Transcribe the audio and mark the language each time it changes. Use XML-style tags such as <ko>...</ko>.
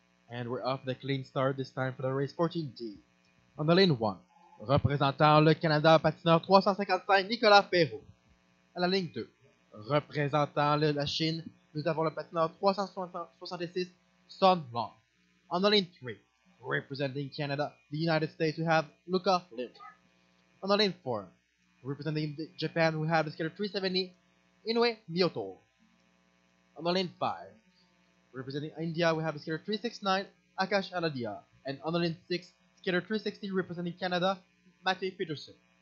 <en>And we're off the clean start this time for the race 14D. On the lane 1,</en> <fr>représentant le Canada, patineur 355, Nicolas Perrault. À la ligne 2, représentant la Chine, nous avons le patineur 366, Son Long.</fr> <en>On the lane 3, representing Canada, the United States, we have Luca Lim. On the lane 4, representing Japan, we have the skater 370, Inoue Miyoto. On the lane 5, representing India, we have the skater 369, Akash Aladia. And on the lane 6, skater 360, representing Canada, Matty Peterson.</en>